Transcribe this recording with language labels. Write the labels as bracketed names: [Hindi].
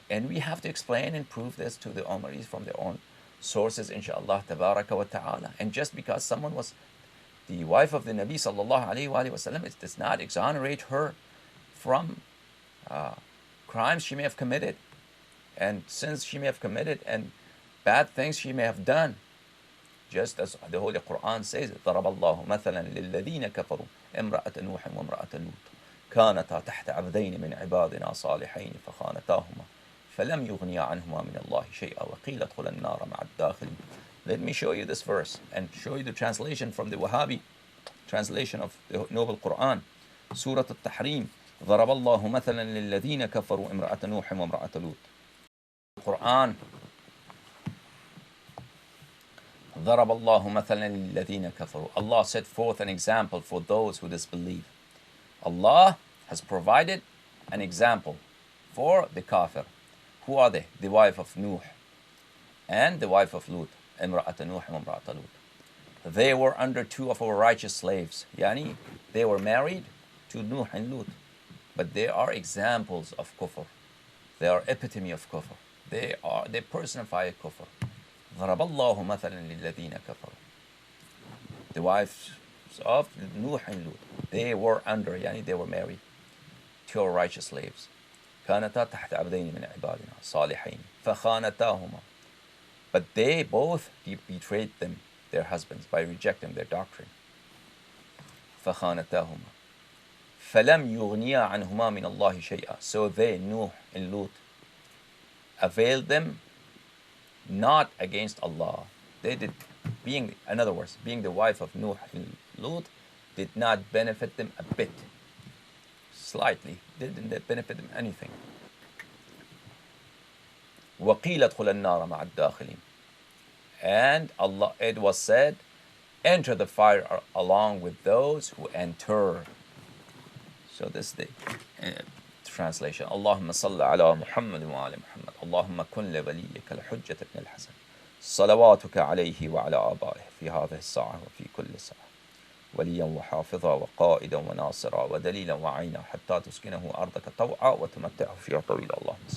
[English] And we have to explain and prove this to the Umaris from their own sources, inshaAllah, tabaraka wa ta'ala. And just because someone was the wife of the Nabi sallallahu alayhi wa sallam, it does not exonerate her from crimes she may have committed, and sins she may have committed, and bad things she may have done. Just as the Holy Qur'an says, [Arabic] ضرب الله مثلا للذين كفروا امرأة نوح وامرأة لوط كانتا تحت عبدين من عبادنا صالحين فخانتاهما فلم يغنيا عنهما من الله شيئا وقيل ادخلا النار مع الداخلين. [English] Let me show you this verse and show you the translation from the Wahhabi translation of the Noble Qur'an. Surah Al-Tahrim. [Arabic] ضرب الله مثلا للذين كفروا امرأة نوح وامرأة لوط. [English] Qur'an. [Arabic] ضرب الله مثلا للذين كفروا. [English] Allah set forth an example for those who disbelieve. Allah has provided an example for the kafir. Who are they? The wife of Nuh and the wife of Lut. [Arabic] امرأة نوح وامرأة لوط. [English] They were under two of our righteous slaves. Yani, they were married to Nuh and Lut. But they are examples of kufr. They are epitome of kufr. They personify kufr. [Arabic] ضرب الله مثلا للذين كفروا. [English] The wives of Nuh and Lut, they were under, yani they were married to our righteous slaves. [Arabic] كانتا تحت عبدين من عبادنا صالحين فخانتاهما. [English] But they both betrayed them, their husbands, by rejecting their doctrine. [Arabic] فخانتاهما فلم يغنيا عنهما من الله شيئا. [English] So they, Nuh and Lut, availed them not against Allah. They did, in other words, being the wife of Nuh and Lut did not benefit them a bit. Slightly. Didn't benefit them anything. [Arabic] وَقِيلَ ادْخُلَ النَّارَ مَعَ الدَّاخِلِينَ. [English] And Allah, it was said, enter the fire along with those who enter. So this is the translation. [Arabic] اللهم صل على محمد وعلى محمد. اللهم كن لوليك الحجة بن الحسن صلواتك عليه وعلى آبائه في هذه الساعة وفي كل ساعة وليا وحافظا وقائدا وناصرا ودليلا وعينا حتى تسكنه أرضك طوعا وتمتعه فيها طويلا. اللهم صل.